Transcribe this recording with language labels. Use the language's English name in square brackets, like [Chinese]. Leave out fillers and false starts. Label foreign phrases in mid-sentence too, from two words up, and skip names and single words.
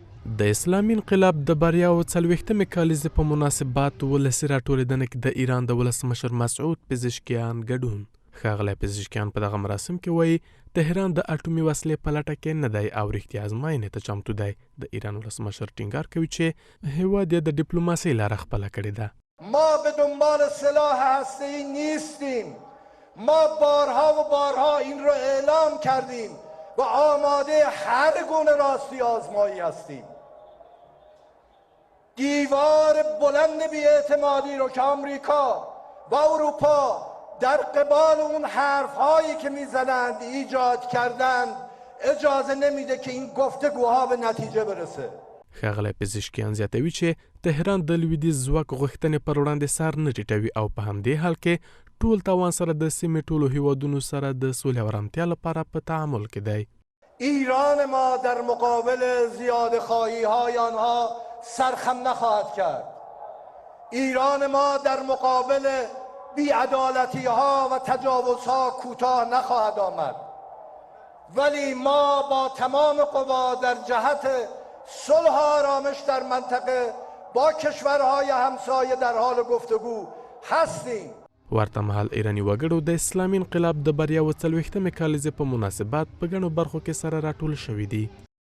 [Pashto] د اسلامي انقلاب د بریاو 40مې کالیزې په مناسبت ولسي راټولېدنه کې د ایران د ولسمشر مسعود پزشکیان ګډون. ښاغلی پزشکیان په دغه مراسم کې وایي تهران د اټومي وسلې په لټه کې نه دی او رښتیا ازموینې ته چمتو دی. د ایران ولسمشر ټینګار کوي چې هیواد یې د ډیپلوماسۍ لاره خپله کړې ده. [Persian] ما به دنبال سلاح هسته‌ای نیستیم. ما بارها و بارها این رو اعلام کردیم و آماده هر گونه راستی آزمایی هستیم. دیوار بلند بی‌اعتمادی رو که آمریکا و اروپا در قبال اون حرفهایی که میزنند ایجاد کردند اجازه نمیده که این گفتگوها به نتیجه برسه. [Pashto] ښاغلی پزشکیان زیاتوي چې تهران د لویدیځ ځواک غوښتنې پر وړاندې سر نه ټیټوي او په همدې حال کې ټول توان سره د سیمې ټولو هیوادونو سره د صلح او آرامتیا لپاره په تعامل کې دی. [Persian] ایران ما در مقابل زیاده خواهی های آنها سرخم نخواهد کرد. ایران ما در مقابل بی‌عدالتی ها و تجاوز ها کوتاه نخواهد آمد. ولی ما با تمام قوا در جهت صلح و آرامش در منطقه با کشورهای همسایه در حال گفتگو هستیم. [Pashto] ورته مهال ایراني وګړو د اسلامي انقلاب د بریاو 40مې کالیزې په مناسبت په ګڼو برخو کې سره راټول شوي دي.